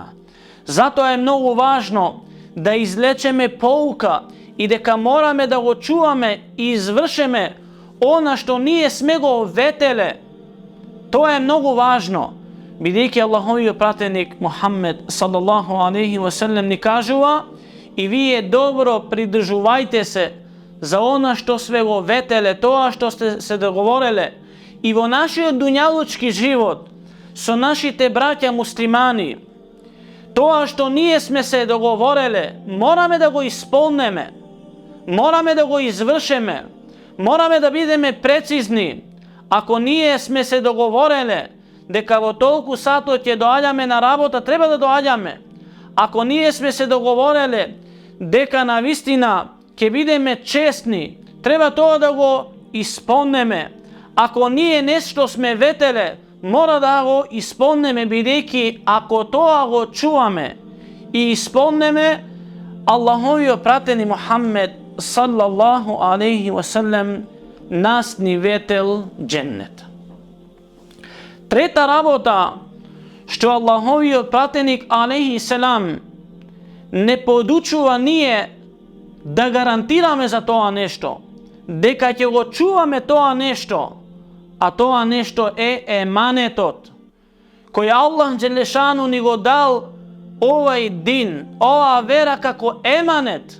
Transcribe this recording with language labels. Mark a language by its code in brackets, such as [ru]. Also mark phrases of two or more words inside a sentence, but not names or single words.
[mk] Затоа е многу важно да извлечеме поука и дека мораме да го чуваме и извршеме она што ние сме го ветеле. Тоа е многу важно, бидејќи Аллаховиот пратеник Мухаммед [ar] صلى الله عليه وسلم [mk] ни кажува: "И вие добро придржувајте се за она што све го ветеле, тоа што сте се договореле и во нашиот дуњалучки живот со нашите браќа муслимани. Тоа што ние сме се договореле, мораме да го исполнеме, мораме да го извршеме, мораме да бидеме прецизни. Ако ние сме се договореле дека во толку сатот ќе доаѓаме на работа, треба да доаѓаме. Ако ние сме се договореле дека на вистина ќе бидеме честни, треба тоа да го исполнеме. Ако ние нешто сме ветеле, mora da го исполнеме, бидејќи ако тоа го чуваме и исполнеме, Аллаховиот пратени Мухаммед [ar] صلى الله عليه وسلم [mk] нас ни ветел дженнет. Трета работа, што Аллаховиот пратеник [ar] عليه السلام [mk] не подучува ние да гарантираме за тоа нешто, дека ќе го чуваме тоа нешто, а тоа нешто е еманетот, кој [ar] الله جل شأنه [mk] ни го дал овај дин, оваа вера како еманет.